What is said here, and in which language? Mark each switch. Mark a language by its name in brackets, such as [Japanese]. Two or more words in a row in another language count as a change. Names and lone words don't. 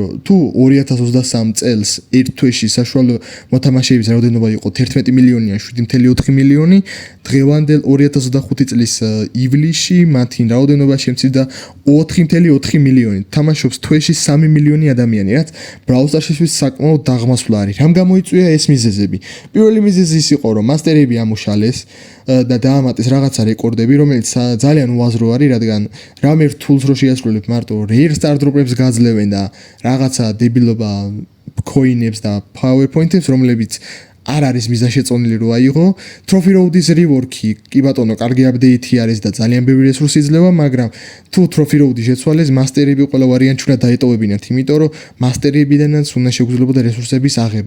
[Georgian] თუ 2023 წელს ერთ თვეში საშუალო მოთამაშეების რაოდენობა იყო 11 მილიონი ან 7.4 მილიონი, დღევანდელ 2025 წლის ივლისში მათი რაოდენობა შემცირდა 4.4 მილიონი. თამაშობს თვეში 3 მილიონი ადამიანი, რაც Brawl Stars-ისთვის საკმაოდ დაღმასვლა არის. რამ გამოიწვია ეს მიზეზები? პირველი მიზეზი ის იყო, რომ მასტერები ამუშალეს და დაამატეს რაღაცა რეკორდები, რომელიც ძალიან უაზრო არის, რადგან რამე რთულს რო შეასრულებ მარტო [English] rare star drop-ებს [Georgian] გაძლევენ და რაღაცა დებილობა coin-ებს და PowerPoint-ებს, რომლებიც არ არის მიზანშეწონილი რო აიღო. Trophy Road-ის rework-ი, კი ბატონო, კარგი აპდეიტი არის და ძალიან ბევრი რესურსი იძლევა, მაგრამ თუ Trophy Road-ი შეცვალეს, მასტერები ყველა ვარიანტში უნდა დაეტოვებინათ, იმიტომ რომ მასტერებიდანაც უნდა შეგვიძლებოდა რესურსების აღება.